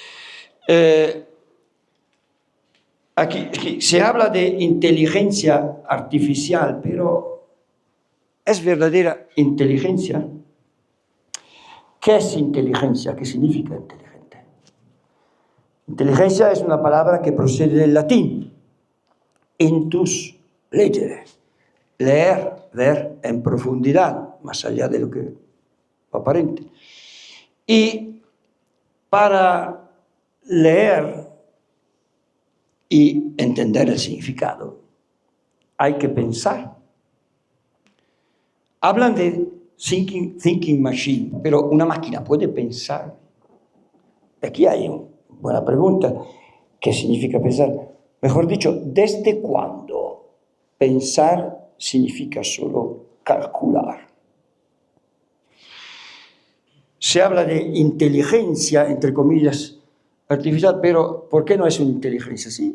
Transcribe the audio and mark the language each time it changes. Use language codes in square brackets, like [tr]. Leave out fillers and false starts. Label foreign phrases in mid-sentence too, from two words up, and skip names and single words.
[es] Aquí se habla de inteligencia artificial, pero ¿es verdadera inteligencia? ¿Qué es inteligencia? ¿Qué significa inteligente? Inteligencia es una palabra que procede del latín, [la] intus legere, [es] leer, ver en profundidad, más allá de lo que aparente. Y para leer y entender el significado, hay que pensar. Hablan de [en] thinking machine, [es] pero una máquina puede pensar. Aquí hay una buena pregunta. ¿Qué significa pensar? Mejor dicho, ¿desde cuándo pensar significa solo calcular? Se habla de inteligencia, entre comillas, artificial, pero ¿por qué no es una inteligencia así?